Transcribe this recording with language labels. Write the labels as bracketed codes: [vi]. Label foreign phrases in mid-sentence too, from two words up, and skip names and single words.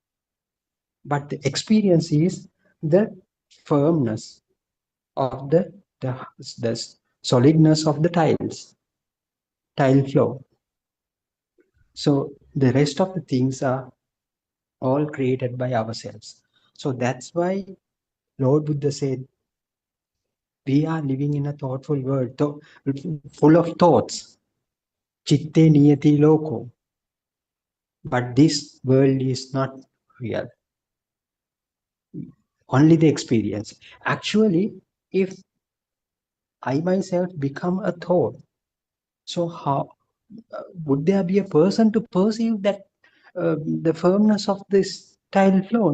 [en] But the experience is the firmness of the the solidness of the tile floor. So the rest of the things are all created by ourselves. So that's why Lord Buddha said, we are living in a thoughtful world, full of thoughts. [pi] Chitte niyati loko. [en] But this world is not real. Only the experience. Actually, if I myself become a thought, so how would there be a person to perceive that the firmness of this tile floor?